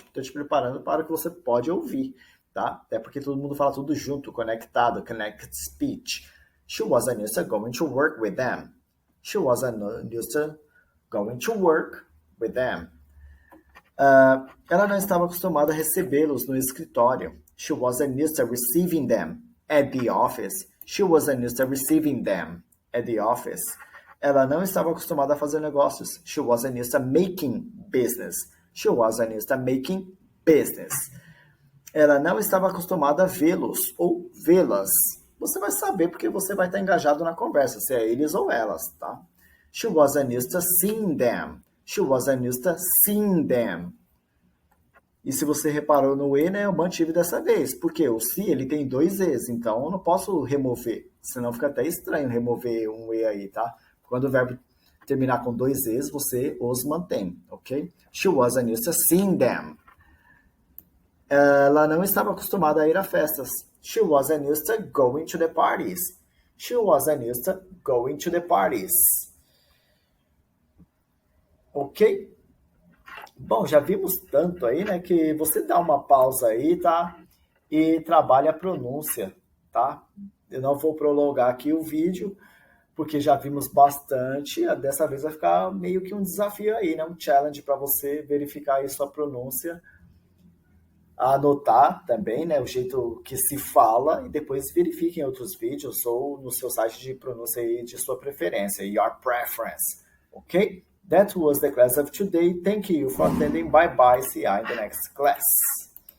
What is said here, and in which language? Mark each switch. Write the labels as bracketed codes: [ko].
[pt] Estou te preparando para o que você pode ouvir, tá? Até porque todo mundo fala tudo junto, conectado, [en] connected speech. She wasn't used to going to work with them. She wasn't used to going to work with them. [pt] Ela não estava acostumada a recebê-los no escritório. [en] She wasn't used to receiving them at the office. She wasn't used to receiving them at the office. [pt] Ela não estava acostumada a fazer negócios. [en] She wasn't used to making business. She wasn't used to making business. [pt] Ela não estava acostumada a vê-los ou vê-las. Você vai saber porque você vai estar engajado na conversa, se é eles ou elas, tá? [en] She wasn't used to seeing them. She wasn't used to seeing them. [pt] E se você reparou no E, né, eu mantive dessa vez. Porque o se, ele tem 2 E's, então eu não posso remover. Senão fica até estranho remover um E aí, tá? Quando o verbo terminar com 2 E's, você os mantém, ok? [en] She wasn't used to seeing them. [pt] Ela não estava acostumada a ir a festas. [en] She wasn't used to going to the parties. She wasn't used to going to the parties. Ok? [pt] Bom, já vimos tanto aí, né, que você dá uma pausa aí, tá? E trabalha a pronúncia, tá? Eu não vou prolongar aqui o vídeo, porque já vimos bastante. Dessa vez vai ficar meio que um desafio aí, né? Um challenge para você verificar aí sua pronúncia. Anotar também, né? O jeito que se fala e depois verifique em outros vídeos ou no seu site de pronúncia aí de sua preferência, [en] your preference. Ok? That was the class of today. Thank you for attending. Bye bye. See you in the next class.